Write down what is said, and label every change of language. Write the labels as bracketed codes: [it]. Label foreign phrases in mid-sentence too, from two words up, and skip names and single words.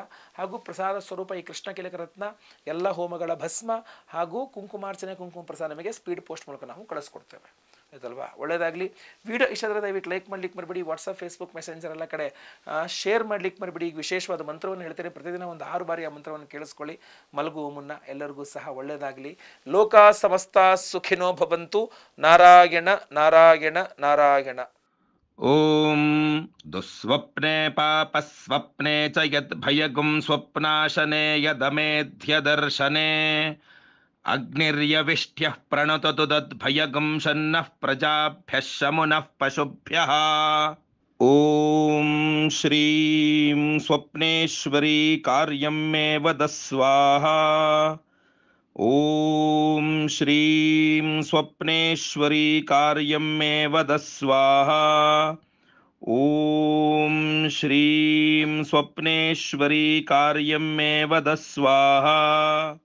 [kn] ಹಾಗೂ ಪ್ರಸಾದ ಸ್ವರೂಪ ಈ ಕೃಷ್ಣ ಕೀಲಕ ರತ್ನ, ಎಲ್ಲ ಹೋಮಗಳ ಭಸ್ಮ ಹಾಗೂ ಕುಂಕುಮಾರ್ಚನೆ, ಕುಂಕುಮ ಪ್ರಸಾದ ನಮಗೆ [en] speed post [kn] ಮೂಲಕ ನಾವು ಕಳಿಸ್ಕೊಡ್ತೇವೆ. ಆಯ್ತಲ್ವಾ? ಒಳ್ಳೆಯದಾಗಲಿ. ವಿಡಿಯೋ ಇಷ್ಟ ಆದರೆ ದಯವಿಟ್ಟು ಲೈಕ್ ಮಾಡ್ಲಿಕ್ಕೆ ಮರಿಬೇಡಿ. ವಾಟ್ಸಪ್, ಫೇಸ್ಬುಕ್, ಮೆಸೆಂಜರ್ ಎಲ್ಲ ಕಡೆ ಶೇರ್ ಮಾಡ್ಲಿಕ್ಕೆ ಮರಿಬೇಡಿ. ಈಗ ವಿಶೇಷವಾದ ಮಂತ್ರವನ್ನು ಹೇಳ್ತೇನೆ. ಪ್ರತಿದಿನ ಒಂದು 6 ಬಾರಿ ಆ ಮಂತ್ರವನ್ನು ಕೇಳಿಸ್ಕೊಳ್ಳಿ ಮಲಗುವ ಮುನ್ನ. ಎಲ್ಲರಿಗೂ ಸಹ ಒಳ್ಳೆಯದಾಗಲಿ. [sa] ಲೋಕ ಸಮಸ್ತ ಸುಖಿನೋ ಭವಂತು. ನಾರಾಯಣ ನಾರಾಯಣ ನಾರಾಯಣ. ಓಂ ದುಸ್ವಪ್ನೆ ಪಾಪಸ್ವಪ್ನೆ ಚ ಯದ್ ಭಯಗುಂ ಸ್ವಪ್ನಾಶನೆ ಯದಮೇಧ್ಯ ದರ್ಶನೆ ಅಗ್ನಿರ್ಯವಿಷ್ಟ್ಯಃ ಪ್ರಣತತು ತದ್ಭಯಗುಂ ಶನ್ನಃ ಪ್ರಜಾಭ್ಯಃ ಶಮುನಃ ಪಶುಭ್ಯಃ. ಓಂ ಶ್ರೀಂ ಸ್ವಪ್ನೇಶ್ವರಿ ಕಾರ್ಯಂ ಮೇ ವದ ಸ್ವಾಹಾ. ಓಂ ಶ್ರೀಂ ಸ್ವಪ್ನೇಶ್ವರಿ ಕಾರ್ಯಂ ಮೇ ವದ ಸ್ವಾಹಾ. ಓಂ ಶ್ರೀಂ ಸ್ವಪ್ನೇಶ್ವರಿ ಕಾರ್ಯಂ ಮೇ ವದ ಸ್ವಾಹಾ.